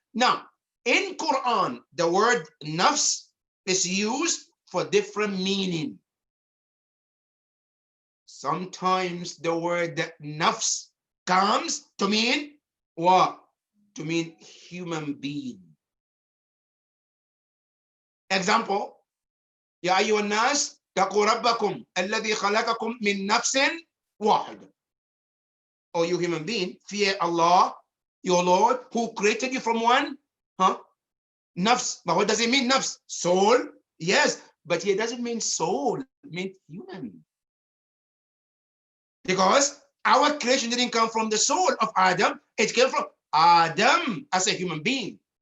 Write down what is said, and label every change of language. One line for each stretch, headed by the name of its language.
English: Now, in Quran, the word nafs is used for different meaning. Sometimes the word nafs comes to mean what? To mean human being. Example,
Arabic: يا أيها الناس اتقوا ربكم الذي خلقكم من نفس واحدة.
English: Oh, you human being, fear Allah, your Lord, who created you from one, nafs. But what does it mean, nafs? Soul? Yes, but here doesn't mean soul, it means human. Because our creation didn't come from the soul of Adam, it came from Adam as a human being.